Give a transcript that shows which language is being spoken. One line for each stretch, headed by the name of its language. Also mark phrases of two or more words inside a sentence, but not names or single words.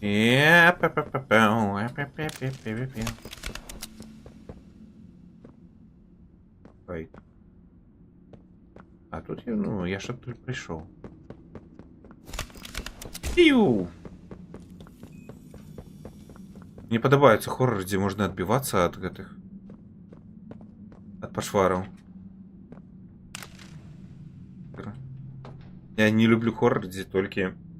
Ukrainian: Ой. А тут я, ну, я ж тут прийшов. Пиу!
Belarusian: Мне подобаецца хоррор, дзе можна адбівацца ад гэтых ад пашвараў. Я не люблю хоррор, дзе толькі...